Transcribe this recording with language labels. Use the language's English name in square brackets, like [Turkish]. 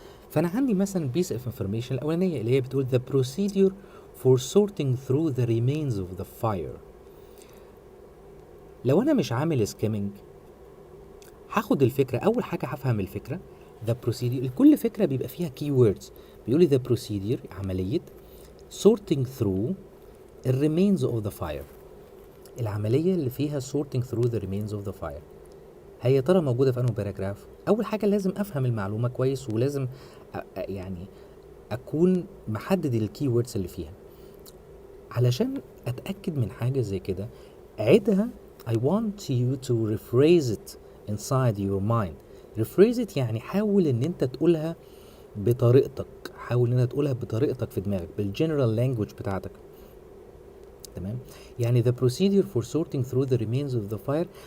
[Arabic] فانا عندي مثلا [English] piece of information [Arabic] الاولانيه اللي هي بتقول [English] the procedure for sorting through the remains of the fire. [Arabic] لو انا مش عامل skimming هاخد الفكره، اول حاجه هفهم الفكره [English] the procedure. [Arabic] كل فكره بيبقى فيها keywords. بيقول لي [English] the procedure [Arabic] عمليه [English] sorting through the remains of the fire، [Arabic] العمليه اللي فيها sorting through the remains of the fire هي ترى موجوده في انه باراجراف. اول حاجه لازم افهم المعلومه كويس، ولازم يعني اكون محدد الكي ووردز اللي فيها. علشان اتاكد من حاجه زي كده عيدها. [English] I want you to rephrase it inside your mind. rephrase it [Arabic] يعني حاول ان انت تقولها بطريقتك، حاول ان انت تقولها بطريقتك في دماغك، بالجنرال لانجوج بتاعتك. تمام؟ يعني [English] the procedure for sorting through the remains of the fire.